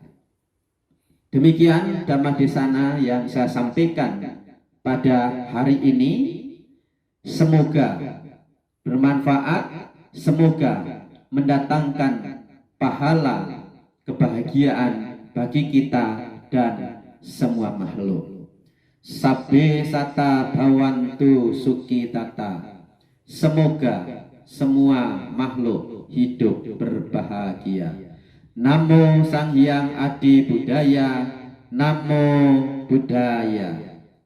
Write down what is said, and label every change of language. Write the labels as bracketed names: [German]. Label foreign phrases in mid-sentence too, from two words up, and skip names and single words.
[Indonesian] Demikian [Pali] Dhamma Desana [Indonesian] yang saya sampaikan pada hari ini. Semoga bermanfaat, semoga mendatangkan pahala kebahagiaan bagi kita dan semua makhluk. [Pali] Sabbe sata bhavantu sukitata. [Indonesian] Semoga semua makhluk hidup berbahagia. [Pali] Namo Sang Hyang Adi Buddhaya. Namo Buddhaya.